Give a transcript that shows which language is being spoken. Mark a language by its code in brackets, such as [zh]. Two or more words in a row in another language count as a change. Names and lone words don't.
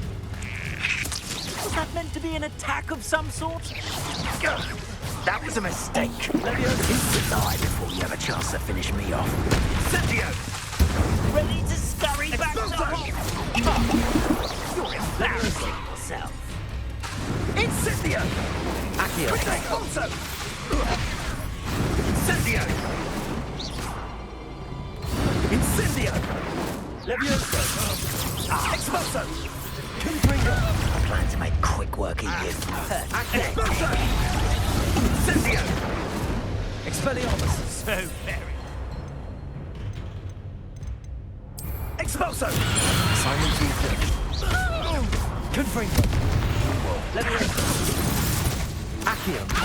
[en] Was that meant to be an attack of some sort? That was a mistake. Leviosa, die before you have a chance to finish me off. Incendio! Ready to scurry back to You're embarrassing yourself. Incendio! Accio. Expulso! Incendio! Incendio! Leviosa. Expulso! Confringo. I plan to make quick work of you. Expulso! Incendio! Expelliarmus. So very. Expulso! Simon Tuesday. Confringo. Leviosa. Accio.